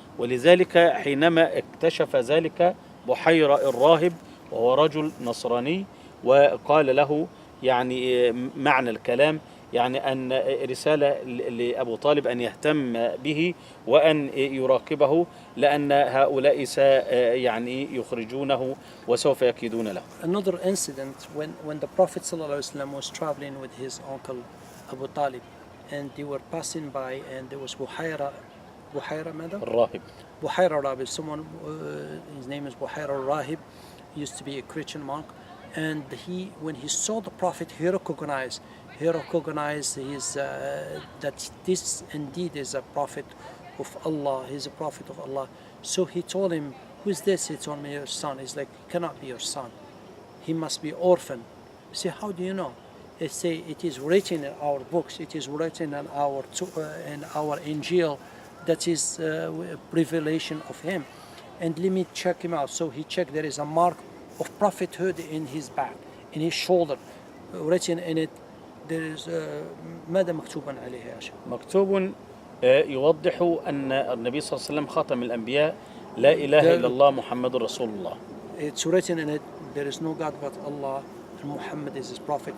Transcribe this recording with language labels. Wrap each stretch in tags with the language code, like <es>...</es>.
<ar>ولذلك حينما اكتشف ذلك بحيرة الراهب وهو رجل نصراني، وقال له يعني معنى الكلام، يعني أن رسالة لأبو طالب أن يهتم به وأن يراقبه، لأن هؤلاء يعني يخرجونه وسوف يكيدون له.</ar> <en>Another incident when the Prophet ﷺ was traveling with his uncle Abu Talib, and they were passing by, and there was Buhayra madam?</en> <ar>الراهب.</ar> <en>Buhayra Rahib, someone, his name is Buhayra Rahib, he used to be a Christian monk, and when he saw the Prophet, he recognized his, that this indeed is a prophet of Allah, he's a prophet of Allah. So he told him, who's this? He told me, your son. He's like, he cannot be your son, he must be orphan. Say, how do you know? They say, it is written in our books, it is written in our Injil, that is a revelation of him, and let me check him out. So he checked, there is a mark of prophethood in his back, in his shoulder, written in it. There is</en> <ar>ماذا مكتوبا عليه يا شيخ؟ مكتوب يوضح أن النبي صلى الله عليه وسلم خاتم الأنبياء، لا إله إلا الله محمد رسول الله.</ar> <en>It's written in it, there is no God but Allah, and Muhammad is his prophet.</en>